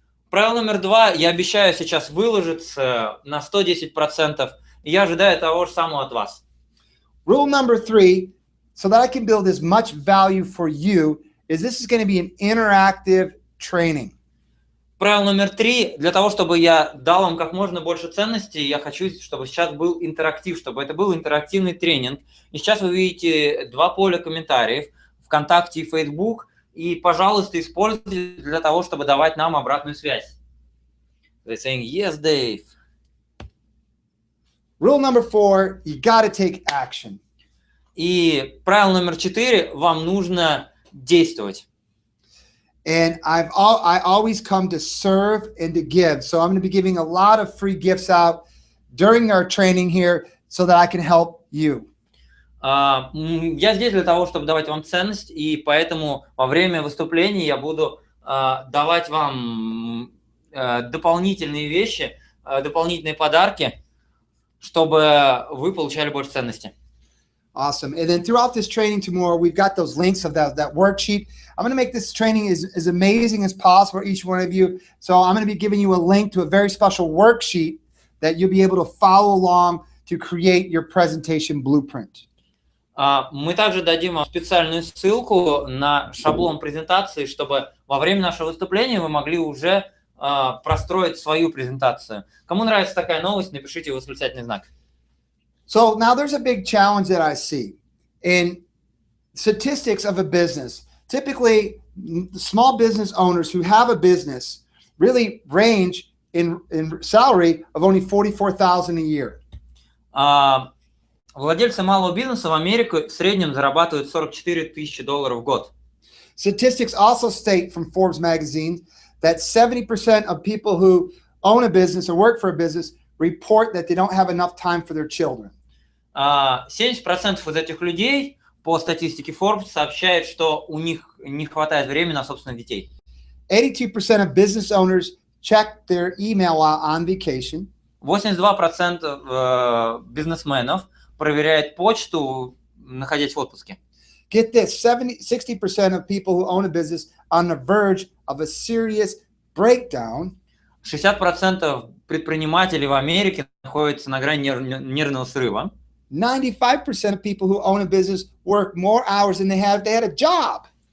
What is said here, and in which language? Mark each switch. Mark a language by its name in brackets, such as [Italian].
[Russian] Правило номер 2. Я обещаю сейчас выложиться на 110%. И я ожидаю того же самого от вас. [English] Rule number 3, so that I can build as much value for you, is this is going to be an interactive training. [Russian] Правило номер 3. Для того, чтобы я дал вам как можно больше ценностей, я хочу, чтобы сейчас был интерактив, чтобы это был интерактивный тренинг. И сейчас вы видите 2 поля комментариев, ВКонтакте и Facebook. И, пожалуйста, используйте для того, чтобы давать нам обратную связь. [English] They're saying, yes, Dave. Rule number 4, you got to take action. [Russian] И правило номер 4, вам нужно действовать. [English] And I always come to serve and to give. So I'm going to be giving a lot of free gifts out during our training here so that I can help you. [Russian] Я здесь для того, чтобы давать вам ценность, и поэтому во время выступления я буду давать вам дополнительные вещи, дополнительные подарки, чтобы вы получали больше ценности. [English] Awesome. And then throughout this training tomorrow, we've got those links of that worksheet. I'm going to make this training as amazing as possible for each one of you. So I'm going to be giving you a link to a very special worksheet that you'll be able to follow along to create your presentation blueprint. [Russian] Мы также дадим вам специальную ссылку на шаблон презентации, чтобы во время нашего выступления вы могли уже простроить свою презентацию. Кому нравится такая новость, напишите восклицательный знак. [English] So now there's a big challenge that I see in statistics of a business. Typically, small business owners who have a business, really range in salary of only $44,000 a year. [Russian] Владельцы малого бизнеса в Америке в среднем зарабатывают $44 тысячи в год. [English] Statistics also state from Forbes magazine that 70% of people who own a business or work for a business report that they don't have enough time for their children. [Russian] 70% из этих людей по статистике Forbes сообщают, что у них не хватает времени на собственных детей. [English] 82% of business owners check their email while on vacation. [Russian] 82% бизнесменов проверяют почту, находясь в отпуске. [English] Get this, 60% of people who own a business on the verge of a serious breakdown. [Russian] 60% предпринимателей в Америке находятся на грани нервного срыва. [English] 95% of people who own a business work more hours than they had a job.